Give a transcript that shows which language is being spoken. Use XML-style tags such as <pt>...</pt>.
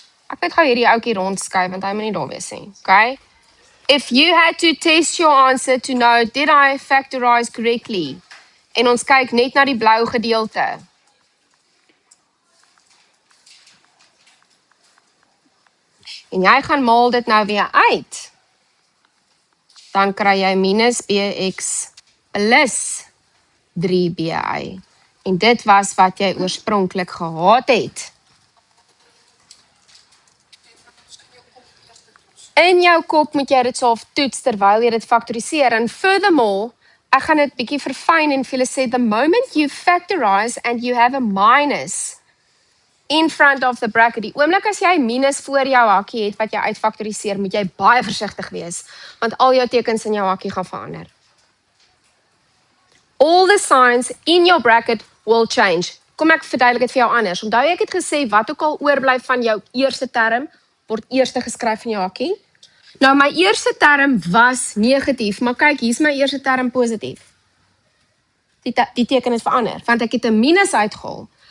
<af>Ek moet gou hierdie ouetjie rondskuif want hy moet nie daar wees nie.</af> <en>Okay? If you had to test your answer to know did I factorize correctly?</en> <af>En ons kyk net na die blou gedeelte. En jy gaan maal dit nou weer uit. Dan kry jy minus bx plus 3by. En dit was wat jy oorspronklik gehad het. In jou kop moet jy dit self toets terwyl jy dit faktoriseer. And furthermore, ek gaan dit bietjie verfyn en vir julle sê, the moment you factorize and you have a minus in front of the bracket, die oomblik as jy minus voor jou hakkie het wat jy uitfaktoriseer, moet jy baie versigtig wees, want al jou tekens in jou hakkie gaan verander.</af> <en>All the signs in your bracket will change.</en> <af>Kom ek verduidelik dit vir jou anders. Onthou ek het gesê, wat ook al oorbly van jou eerste term, word eerste geskryf in jou hakkie. Nou my eerste term was negatief, maar kyk, hier is my eerste term positief. Die teken is verander, want ek het 'n minus uitgehaal.</af>